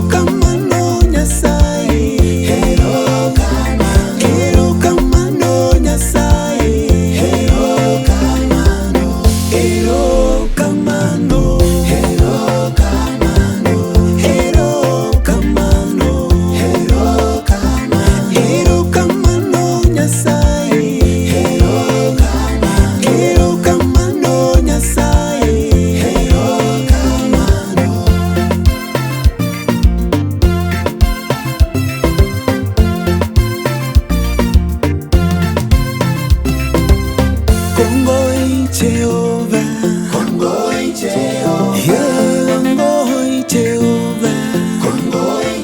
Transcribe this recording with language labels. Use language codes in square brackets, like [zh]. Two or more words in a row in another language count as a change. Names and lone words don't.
[luo] kamano Nyasaye, hero kamano, hero kamano Nyasaye, hero kamano, hero kamano, hero kamano, hero kamano, hero kamano, hero kamano Nyasaye, hero kamano, hero kamano Nyasaye, hero kamano. [kln] Kongoi Jehova, kongoi Jehova, yeah, kongoi Jehova, kongoi